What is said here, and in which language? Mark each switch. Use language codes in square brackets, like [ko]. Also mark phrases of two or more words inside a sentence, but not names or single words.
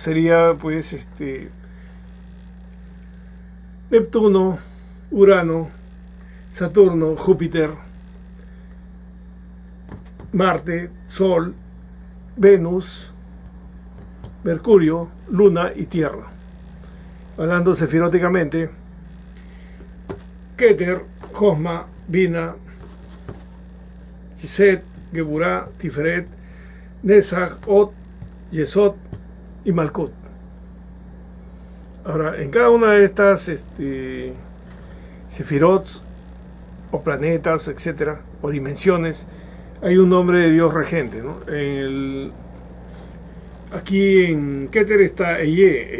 [es] Sería pues Neptuno, Urano, Saturno, Júpiter, Marte, Sol, Venus, Mercurio, Luna y Tierra. Hablando sefiróticamente, Keter, Josma, Bina, Yesed, Geburah, Tiferet, Netzach, Od, Yesod y Malkut. Ahora, en cada una de estas Sefirot o planetas, etcétera, o dimensiones, hay un nombre de Dios regente, ¿no? Aquí en Keter está Eye.